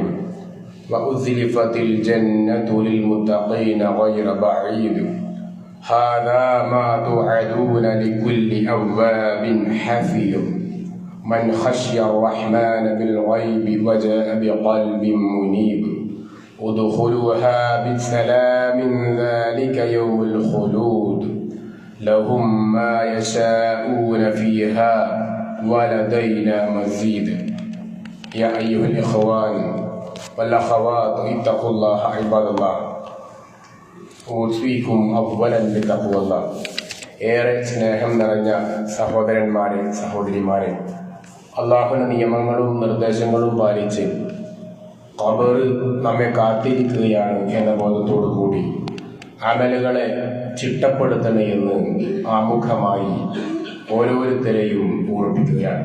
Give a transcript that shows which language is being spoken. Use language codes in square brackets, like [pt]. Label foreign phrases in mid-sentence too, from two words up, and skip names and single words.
[ar] وأزلفت الجنة للمتقين غير بعيد هذا ما توعدون لكل أواب حفيظ من خشي الرحمن بالغيب وجاء بقلب منيب ادخلوها بسلام ذلك يوم الخلود لهم ما يشاءون فيها ولدينا مزيد. يا أيها الإخوان والأخوات اتقوا الله عباد الله أوصيكم أولا بتقوى الله. [ml] ഏറെ സ്നേഹം നിറഞ്ഞ സഹോദരന്മാരെ സഹോദരിമാരെ, അള്ളാഹുവിന്റെ നിയമങ്ങളും നിർദ്ദേശങ്ങളും പാലിച്ച് ഖബർ നമ്മെ കാത്തിരിക്കുകയാണ് എന്ന ബോധത്തോടു കൂടി അമലുകളെ ചിട്ടപ്പെടുത്തണേ എന്ന് ആമുഖമായി ഓരോരുത്തരെയും ഓർമ്മിപ്പിക്കുകയാണ്.